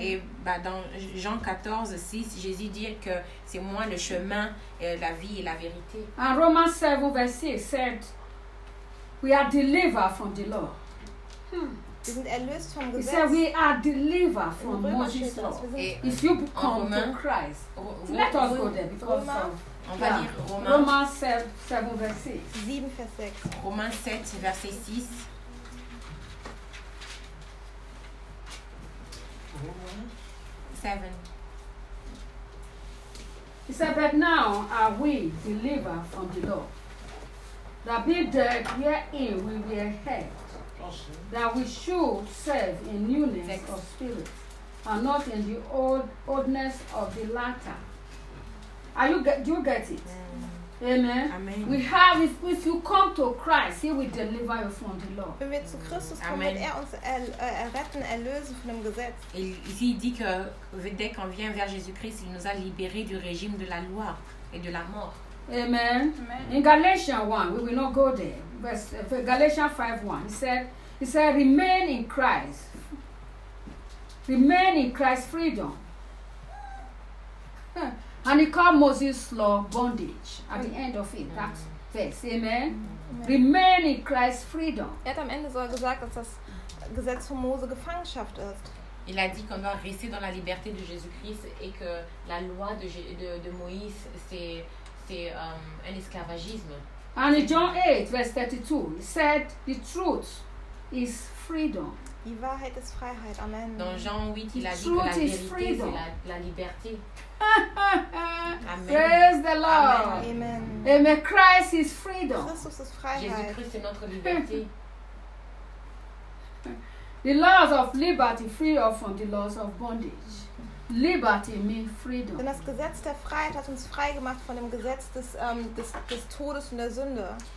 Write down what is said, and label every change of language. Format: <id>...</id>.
<fr>Et bah, dans Jean 14:6, Jésus dit que c'est moi le chemin, la vie et la vérité. En Romains 7, verset 6,</fr> <en>said, we are delivered from the law.</en> <de>Wir sind erlöst vom Gesetz.</de> <en>He said, we are delivered from Moses' law. If you come to Christ, let us go there because</en> <fr>Romains 7, verset 6. 7, verset 6. Romains 7, verset 6.</fr> <en>He said, but now are we delivered from the law, that be dead herein we be ahead, that we should serve in newness Six. Of spirit, and not in the oldness of the latter. Do you get it? Amen. Amen. We have, if you come to Christ, he will deliver you from the law.</en> <de>Wenn wir zu Christus kommen, wird er uns erretten, erlösen von dem Gesetz.</de> <fr>Ici, il dit que dès qu'on vient vers Jésus-Christ, il nous a libérés du régime de la loi et de la mort.</fr> <en>Amen. Amen. In Galatians 1, we will not go there. Verse Galatians 5:1. He said, remain in Christ. Remain in Christ's freedom. And he called Moses' law bondage at the end of it. Amen. That verse. Amen. Amen. Remain in Christ's freedom.</en> <de>Er hat am Ende so gesagt, dass das Gesetz von Mose Gefangenschaft ist.</de> <fr>Il a dit qu'on doit rester dans la liberté de Jésus-Christ et que la loi de Moïse, c'est un esclavagisme.</fr> <en>And in John 8, verse 32, he said, the truth is freedom.</en> <de>Die Wahrheit ist Freiheit.</de> <en>Amen.</en> <fr>Dans Jean 8, il a dit que la vérité, c'est la liberté.</fr> <en>Amen. Praise the Lord. Amen. Amen. Christ is freedom.</en> <de>Christus ist Freiheit.</de> <fr>Jésus-Christ est notre liberté.</fr> <en>The laws of liberty free us from the laws of bondage. Liberty means freedom.</en> <de>Denn das Gesetz der Freiheit hat uns frei gemacht von dem Gesetz des Todes und der Sünde.</de>